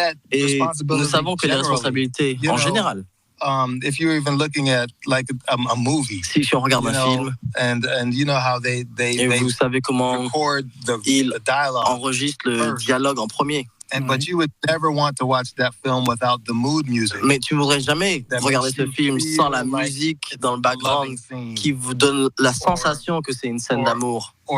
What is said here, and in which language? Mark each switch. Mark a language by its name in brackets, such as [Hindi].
[French] Et nous savons que les responsabilités en général, [English] if you're even looking at like a movie, [French] si on regarde un film, [English] and you know how they [French] vous savez comment ils enregistrent le dialogue en premier. [English] But you would never want to watch that film without the mood music. [French] Mais tu ne voudrais jamais regarder ce film sans la musique dans le background qui vous donne la sensation que c'est une scène d'amour.